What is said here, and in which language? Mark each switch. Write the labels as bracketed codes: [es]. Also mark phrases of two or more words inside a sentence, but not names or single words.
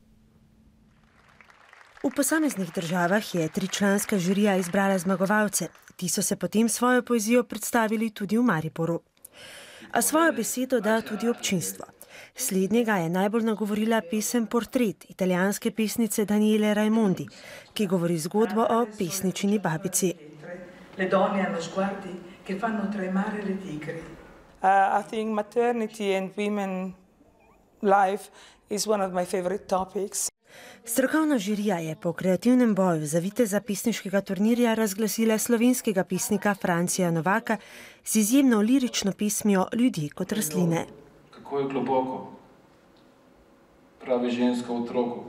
[sl] V posameznih državah je tričlanska žirija izbrala zmagovalce. Ti so se potem svojo poezijo predstavili tudi v Mariboru. A svojo besedo da tudi občinstvo. Slednjega je najbolj nagovorila pesem Portret italijanske pesnice Daniele Raimondi, ki govori zgodbo o pesničini babici. [it] Le donne hanno sguardi che fanno tremare le tigri. [en] I think maternity and women life is one of my favorite topics. [sl] Strokovna žirija je po kreativnem boju za viteza pesniškega turnirja razglasila slovenskega pesnika Francija Novaka z izjemno lirično pesmijo Ljudje kot rastline. Kako je globoko, pravi ženska v otroku.